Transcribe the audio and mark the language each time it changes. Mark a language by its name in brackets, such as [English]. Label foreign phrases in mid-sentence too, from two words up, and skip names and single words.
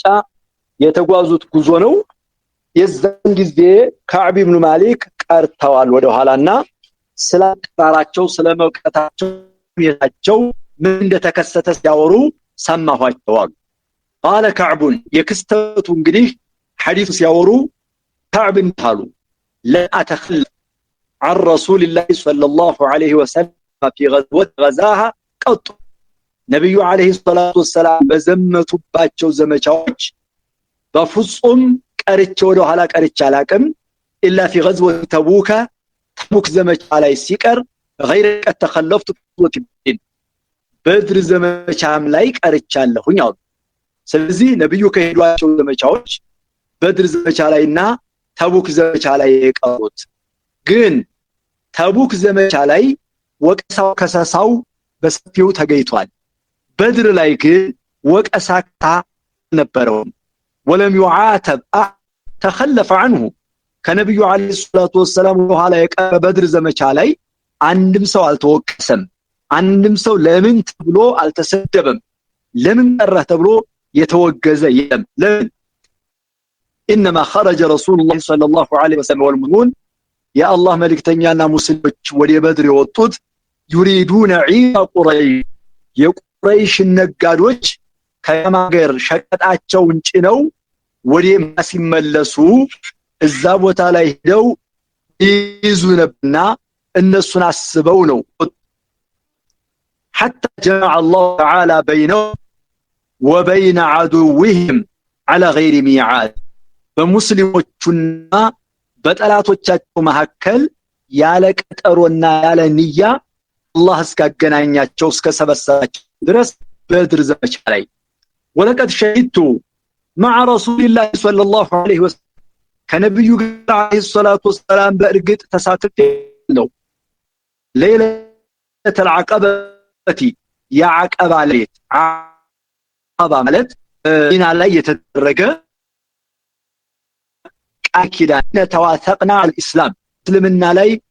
[Amharic] የተጓዙት ጉዞ ነው። የዛን ጊዜ ከዕብ ኢብኑ ማሊክ ቀርተዋል ወደ ኋላና ስለቀራራቸው ስለመውቀታቸው የታቸው ምን እንደተከሰተ ሲያወሩ ሰማኋቸው አሉ። [Arabic] قال كعب [Amharic] የክስተቱ እንግዲህ ሐዲስ ሲያወሩ ከዕብ እንታሉ [Arabic] لا أتخلف عن رسول الله صلى الله عليه وسلم في غزوة غزاها قط [Amharic] ነብዩ አለይሂ [Arabic] الصلاة والسلام [Amharic] በዘመቱባቸው ዘመቻዎች በፍጹም ቀርቼ ወደ ኋላ ቀርቼ አላቅም [Arabic] إلا في غزوة تبوك [Amharic] ተቡክ ዘመቻ ላይ ሲቀር [Arabic] غير قد تخلفت [Amharic] በድር ዘመቻም ላይ ቀርቻለሁኝ አሉ። ስለዚህ ነብዩ ከሄዷቸው ዘመቻዎች በድር ዘመቻ ላይና ተቡክ ዘመቻ ላይ የቀሩት ግን ተቡክ ዘመቻ ላይ ወቀሳው ከሰሳው በሰፊው ተገይቷል። በድር ላይ ግን ወቀሳታ ነበረው። [Arabic] ولم يعاتب تخلف عنه [Amharic] ከነብዩ [Arabic] عليه الصلاة والسلام [Amharic] በኋላ የቀረ በድር ዘመቻ ላይ አንድም ሰው አልተወቀሰም። አንድም ሰው ለምን ተብሎ አልተሰደበም። ለምን ቀረህ ተብሎ የተወገዘ የለም። ለምን [Arabic] انما خرج رسول الله صلى الله عليه وسلم والمؤمنون يا الله [Amharic] መልእክተኛና ሙስሊሞች ወደ በድር የወጡት [Arabic] يريدون عيد قريش [Amharic] የቁረይሽ ነጋዶች ከማገር ሸቀጣቸውን ጭነው ወደ ማሲመለሱ እዛ ቦታ ላይ ሄደው ይዙ ነበርና እነሱን አስበው ነው [Arabic] حتى جمع الله تعالى بينهم وبين عدوهم على غير ميعاد [Amharic] በሙስሊሞቹና በጠላቶቻቸው መካከል ያለ ቀጠሮና ያለ ንያ አላህ እስካገናኛቸው እስከሰበሰባቸው ድረስ በድር ዘመቻ ላይ [Arabic] ولقد شهدت مع رسول الله صلى الله عليه وسلم [Amharic] ከነብዩ ጋር [Arabic] عليه الصلاة والسلام [Amharic] በእርግጥ ተሳትፈው [Arabic] ليلة العقبة [Amharic] የዐቀባ ሌሊት ዐቀባ ማለት ዲና ላይ የተደረገ ቃል ኪዳን [Arabic] تواثقنا الإسلام [Amharic] እስልምና ላይ